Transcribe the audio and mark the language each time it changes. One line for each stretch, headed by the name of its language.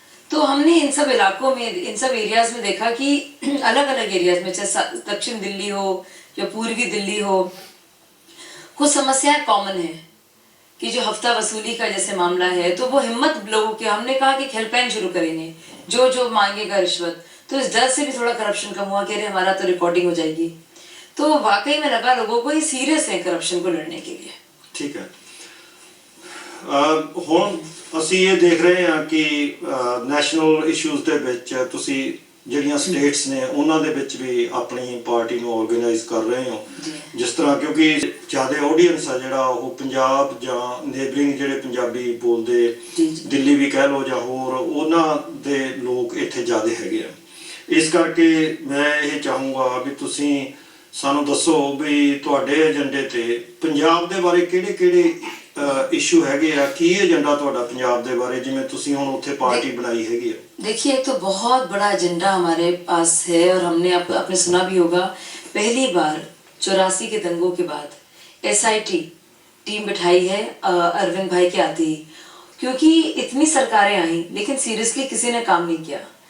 Hindi: तो हमने इन सब इलाकों में, इन सब एरियाज में देखा कि अलग अलग एरियाज में, चाहे दक्षिण दिल्ली हो या पूर्वी दिल्ली हो, कुछ समस्याएं कॉमन है कि जो हफ्ता वसूली का जैसे मामला है, तो वो हिम्मत लोगों की, हमने कहा कि हेल्पलाइन शुरू करेंगे, जो जो मांगेगा रिश्वत, तो इस डर से भी थोड़ा करप्शन कम हुआ कि अरे हमारा तो रिकॉर्डिंग हो जाएगी। तो वाकई में लगा लोगों को ही सीरियस है करप्शन को लड़ने के लिए। ठीक है।
Punjabi: ਹੁਣ ਅਸੀਂ ਇਹ ਦੇਖ ਰਹੇ ਹਾਂ ਕਿ ਨੈਸ਼ਨਲ ਇਸ਼ੂਜ਼ ਦੇ ਵਿੱਚ ਤੁਸੀਂ ਜਿਹੜੀਆਂ ਸਟੇਟਸ ਨੇ ਉਹਨਾਂ ਦੇ ਵਿੱਚ ਵੀ ਆਪਣੀ ਪਾਰਟੀ ਨੂੰ ਆਰਗੇਨਾਈਜ਼ ਕਰ ਰਹੇ ਹੋ, ਜਿਸ ਤਰ੍ਹਾਂ ਕਿਉਂਕਿ ਜ਼ਿਆਦਾ ਆਡੀਅנס ਆ ਜਿਹੜਾ ਉਹ ਪੰਜਾਬ ਜਾਂ ਨੇਬਰਿੰਗ ਜਿਹੜੇ ਪੰਜਾਬੀ ਬੋਲਦੇ, ਦਿੱਲੀ ਵੀ ਕਹਿ ਲਓ ਜਾਂ ਹੋਰ, ਉਹਨਾਂ ਦੇ ਲੋਕ ਇੱਥੇ ਜ਼ਿਆਦਾ ਹੈਗੇ ਆ। ਇਸ ਕਰਕੇ ਮੈਂ ਇਹ ਚਾਹੂੰਗਾ ਵੀ ਤੁਸੀਂ ਸਾਨੂੰ ਦੱਸੋ ਵੀ ਤੁਹਾਡੇ ਏਜੰਡੇ ਤੇ ਪੰਜਾਬ ਦੇ ਬਾਰੇ ਕਿਹੜੇ-ਕਿਹੜੇ इशू हैगे आ, की एजेंडा ਤੁਹਾਡਾ ਪੰਜਾਬ ਦੇ ਬਾਰੇ, ਜਿਵੇਂ ਤੁਸੀਂ ਹੁਣ ਉੱਥੇ ਪਾर्टी बनाई हैगी है?
Hindi: देखिए, एक तो बहुत बड़ा एजेंडा हमारे पास है, और हमने आपने सुना भी होगा, पहली बार 84 के दंगों के बाद SIT टीम बिठाई है अरविंद भाई के आते ही, क्योंकि इतनी सरकारें आई लेकिन सीरियसली किसी ने काम नहीं किया।